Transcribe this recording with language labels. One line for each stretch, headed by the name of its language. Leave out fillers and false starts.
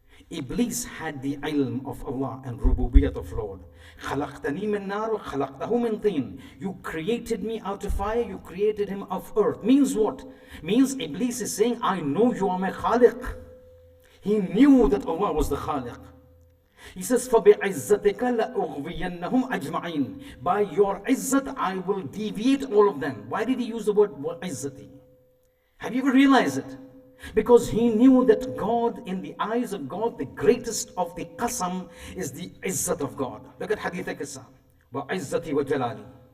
English: Iblis had the ilm of Allah and rububiyyat of Lord.
Arabic: خَلَقْتَنِي مِن نَارٍ خَلَقْتَهُ مِن طِينٍ.
English: You created me out of fire, you created him of earth. Means what? Means Iblis is saying, I know you are my Khaliq. He knew that Allah was the Khaliq. He says,
Arabic: فَبِعِزَّتِكَ لَأُغْوِيَنَّهُمْ أَجْمَعِينَ.
English: By your izzat, I will deviate all of them. Why did he use the word izzati? Have you ever realized it? Because he knew that God, in the eyes of God, the greatest of the qasam is the izzat of God. Look at Hadith al-Qasam.
Arabic: وَعِزَّتِي وَجَلَالِي.